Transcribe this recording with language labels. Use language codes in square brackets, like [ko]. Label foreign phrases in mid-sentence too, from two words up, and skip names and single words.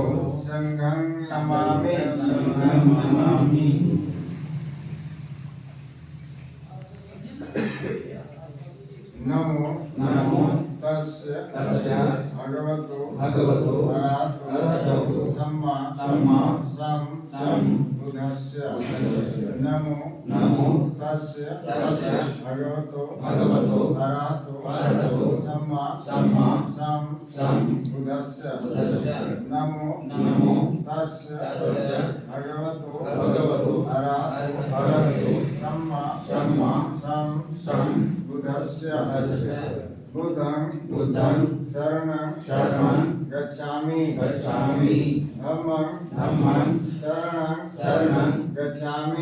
[pi] संघं नमामि। नमो तस्य भगवतो अरहतो सम्मा बुद्धस्य। नमो तस्य भगवतो अरहतो सम्मा बुद्धस्य। नमो तस्य भगवतो अरहतो सम्मा बुद्धस्य। बुद्धं शरणं गच्छामि। धम्मं शरणं गच्छामि।